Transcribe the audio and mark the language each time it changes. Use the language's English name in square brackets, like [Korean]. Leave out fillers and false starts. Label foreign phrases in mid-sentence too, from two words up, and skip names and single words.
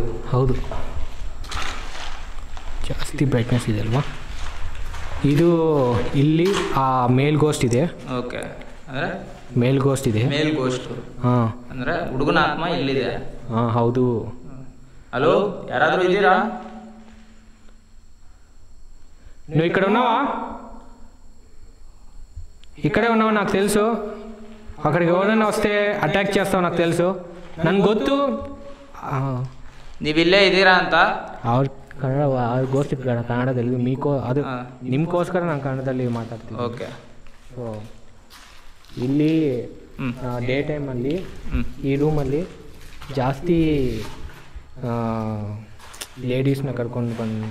[Kannada] ಹೌದು, ಜಾಸ್ತಿ ಬ್ರೈಟ್ನೆಸ್ ಇದೆ ಅಲ್ವಾ ಇದು. ಇಲ್ಲಿ ಆ [English] male ghost [Kannada] ಇದೆ. ಓಕೆ, ಅಂದರೆ [English] male ghost ಇದೆ. male ghost, [Kannada] ಹಾಂ, ಅಂದರೆ ಹುಡುಗನ ಆತ್ಮ ಇಲ್ಲಿದೆ. ಹಾಂ ಹೌದು. ಹಲೋ, ಯಾರಾದರೂ ಇದ್ದೀರಾ? [Telugu] నువ్వు ఇక్కడ ఉన్నావా? ఇక్కడే ఉన్నావు నాకు తెలుసు. అక్కడికి ఎవరైనా వస్తే అటాక్ చేస్తావు నాకు తెలుసు, [Kannada] ನನಗೆ ಗೊತ್ತು. ನೀವಿಲ್ಲೇ ಇದ್ದೀರಾ ಅಂತ. ಅವ್ರ ಕನ್ನಡ, ಅವ್ರ ಗೋಷ್ಠಿ ಕನ್ನಡದಲ್ಲಿ ಅದು ನಿಮ್ಗೋಸ್ಕರ ನಾನು ಕನ್ನಡದಲ್ಲಿ ಮಾತಾಡ್ತೀನಿ. ಓಕೆ. ಸೊ ಇಲ್ಲಿ ಡೇ ಟೈಮಲ್ಲಿ ಈ ರೂಮಲ್ಲಿ ಜಾಸ್ತಿ ಲೇಡೀಸ್ನ ಕರ್ಕೊಂಡು ಬಂದು.